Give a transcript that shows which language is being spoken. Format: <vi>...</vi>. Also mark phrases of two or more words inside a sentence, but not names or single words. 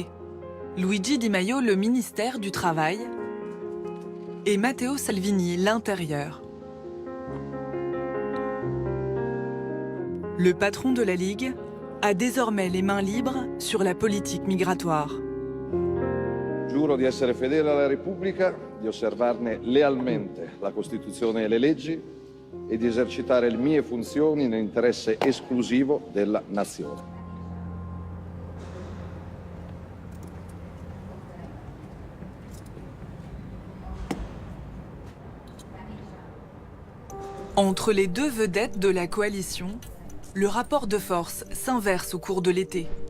<fr>Luigi Di Maio le ministère du Travail et Matteo Salvini l'Intérieur. Le patron de la Ligue a désormais les mains libres sur la politique migratoire.</fr> <it>Giuro di essere fedele alla Repubblica, di osservarne lealmente la Costituzione e le leggi e di esercitare le mie funzioni nell'interesse esclusivo della nazione.</it> <fr>Entre les deux vedettes de la coalition, le rapport de force s'inverse au cours de l'été.</fr>